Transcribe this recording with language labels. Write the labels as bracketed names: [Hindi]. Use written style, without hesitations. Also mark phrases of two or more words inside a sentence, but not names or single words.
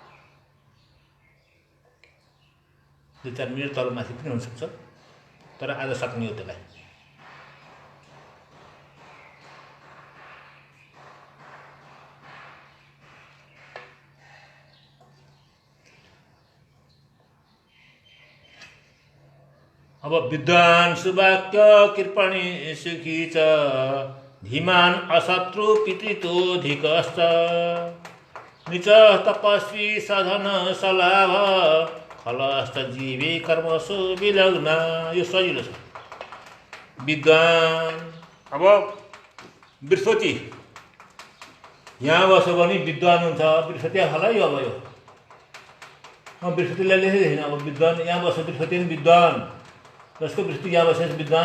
[Nepali] 2-4 मिनट तल माथि पनि हुनसक्छ, तर आज सक्ने हो त्यसलाई। [Sanskrit] अब विद्वान सुवाक्य कृपणी सुखी च धीमान अशत्रु पितृतोधिकश्च निच तपस्वी सधन सलाभ खलस्त जीवे कर्मसु विलग्न। [Nepali] यो सजिलो छ। विद्वान। अब बृहस्पति यहाँ बस्यो भने विद्वान हुन्छ। बृहस्पति होला यो अब यो बृहस्पतिलाई लेखेको छैन। अब विद्वान यहाँ बस्यो बृहस्पति पनि विद्वान। जसको बृहस्पति यहाँ बसेको विद्वान।